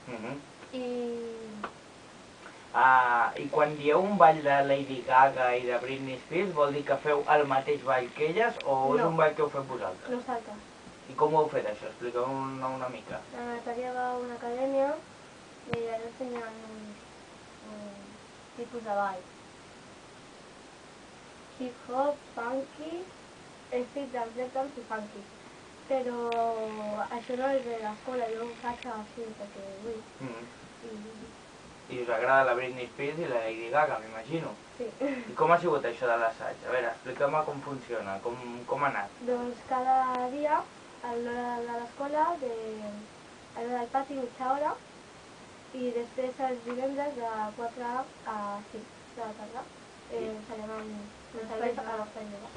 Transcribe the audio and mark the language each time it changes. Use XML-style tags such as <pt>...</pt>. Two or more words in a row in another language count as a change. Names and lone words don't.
<ca>I quan dieu un ball de Lady Gaga i de Britney Spears, vol dir que feu el mateix ball que elles o és un ball que heu fet vosaltres? nosaltres. I com ho heu fet això? Expliqueu-nos una mica. La Natàlia va a una acadèmia i allà ensenyen un tipus de ball. Hip-hop, funky,</ca> <en>Street dance, break dance</en> <ca>i funky. però això no és de l'escola, jo ho faig així perquè vull. I us agrada la Britney Spears i la Lady Gaga, m'imagino. Sí. I com ha sigut això de l'assaig? A veure, expliqueu-me com funciona, com ha anat. Doncs cada dia, a l'hora de l'escola, a l'hora del pati, mitja hora, i després els divendres de 4 a 5 de la tarda farem amb cervesa a l'Espai Jove.</ca>